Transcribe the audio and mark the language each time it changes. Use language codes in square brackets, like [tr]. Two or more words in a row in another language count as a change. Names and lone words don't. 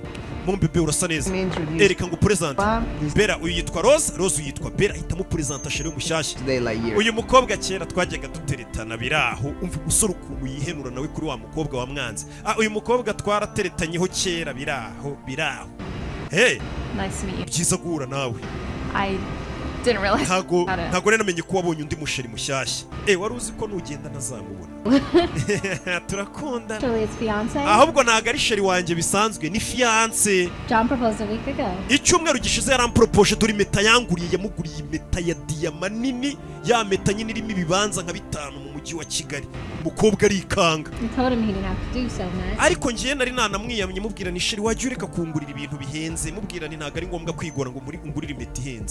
[rw] Mombebe urasa neza, ereka ngo present Bera uyu yitwa Rose, Rose yitwa Bera, hitamo present sheri mushyashya. Uyu mukobwa kera twajyaga duteretana biraho. Umva umusore ukuntu yihenura nawe kuri wa mukobwa wa mwanze. Uyu mukobwa twarateretanyeho kera biraho. [en] Nice to meet you. [rw] Byiza guhura nawe. Ntago namenye ko wabonye undi musheri mushyashya. Wari uzi ko nugenda ntazamubona. Turakunda. Ahubwo ntago ari sheri wanjye bisanzwe, ni fiance. [en] John proposed a week ago. [rw] Icyumweru gishize yarampropoje, dore impeta yanguriye, yamuguriye impeta ya diyama nini, ya mpeta nyine irimo ibibanza nka 5 mu mujyi wa Kigali. Umukobwa arikanga. Ariko ngiye nari nanamwiyamye mubwira ni sheri wajya ureka kungurira ibintu bihenze, mubwira ni ntago ari ngombwa kwigora ngo muri ungurire impeta ihenze.